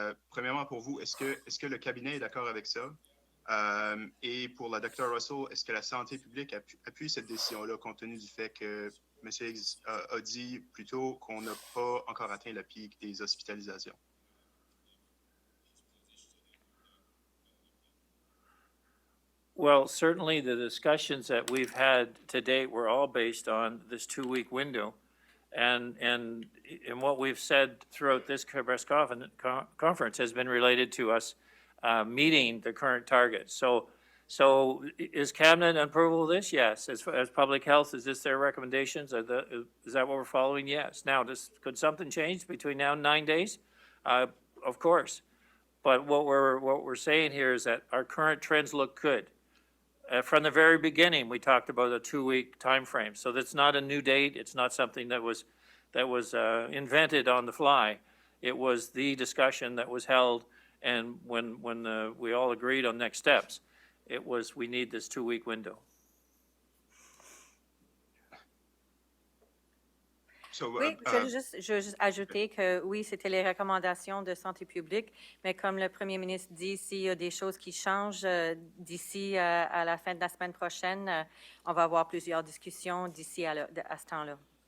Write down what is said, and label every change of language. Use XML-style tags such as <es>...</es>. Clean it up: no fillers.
<fr>Premièrement, pour vous, est-ce que le cabinet est d'accord avec ça? Et pour la Dr. Russell, est-ce que la santé publique appuie cette décision-là, compte tenu du fait que M. Higgs a dit plus tôt qu'on n'a pas encore atteint le pic des hospitalisations?</fr> <en>Well, certainly the discussions that we've had to date were all based on this 2-week window. And what we've said throughout this press conference has been related to us meeting the current target. So is Cabinet approval of this? Yes. As Public Health, is this their recommendations? Is that what we're following? Yes. Now, could something change between now and 9 days? Of course. But what we're saying here is that our current trends look good. From the very beginning, we talked about a 2-week time frame. So that's not a new date. It's not something that was invented on the fly. It was the discussion that was held, and when we all agreed on next steps, it was we need this 2-week window.</en> <fr>Oui, je veux juste ajouter que oui, c'était les recommandations de santé publique, mais comme le premier ministre dit, s'il y a des choses qui changent d'ici à la fin de la semaine prochaine, on va avoir plusieurs discussions d'ici à ce temps-là.</fr>